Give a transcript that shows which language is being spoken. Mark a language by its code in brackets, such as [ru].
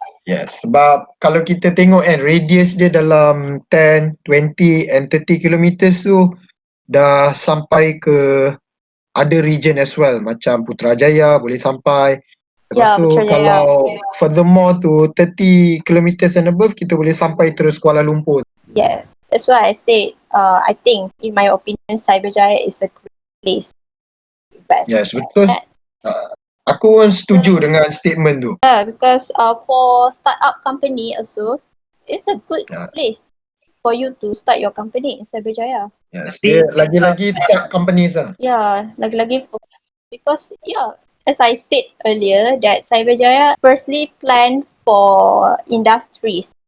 [ms] Yes, sebab kalau kita tengok kan radius dia dalam 10, 20 and 30 kilometers tu dah sampai ke [en] other region as well, [ms] macam Putrajaya boleh sampai. Lepas [en] Yeah, [ms] tu Putrajaya. kalau [en] furthermore to 30 kilometers and above, [ms] kita boleh sampai terus Kuala Lumpur. [en] Yes, that's why I said. I think, in my opinion, Cyberjaya is a great place to invest. [ms] Yes, betul. Aku pun setuju dengan statement tu. [en] Yeah, because for startup company also, it's a good Yeah. place for you to start your company in Cyberjaya. [ms] Yes, dia lagi-lagi tech companies lah. [en] Yeah, lagi-lagi because as I said earlier, that Cyberjaya firstly planned for industries.